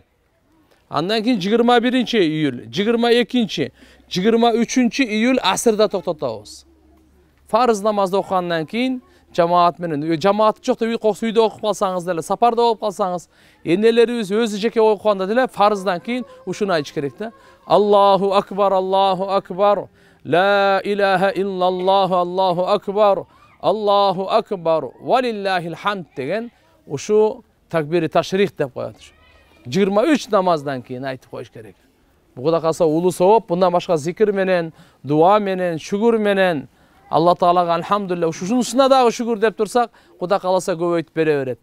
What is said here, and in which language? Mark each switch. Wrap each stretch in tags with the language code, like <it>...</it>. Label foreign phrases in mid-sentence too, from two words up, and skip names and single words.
<ky>Андан кийин 21 июль, 22, 23 июль асырда токтотобуз. Фарыз намазды окугандан кийин жамаат менен, жамаат жокто үй коксу үйдө окуп калсаңыз деле, сапарда болуп калсаңыз, энелерибиз өзү жеке окуганда деле фарыздан кийин ушуну айтыш керек да.</ky> <ar>الله أكبر، الله أكبر. لا إله إلا الله، الله أكبر، الله أكبر، ولله الحمد</ar> <ky>деген ушу такбири ташрих деп коет. 23 намаздан кийин айтып коюш керек. Бу Кудай калса улуу сооп, мындан башка зикир менен, дуа менен, шүгүр менен Алла Таалага алхамдулилlah, ушунусуна дагы шүгүр деп турсак, Кудай каласа көбөйтүп бере берет.</ky>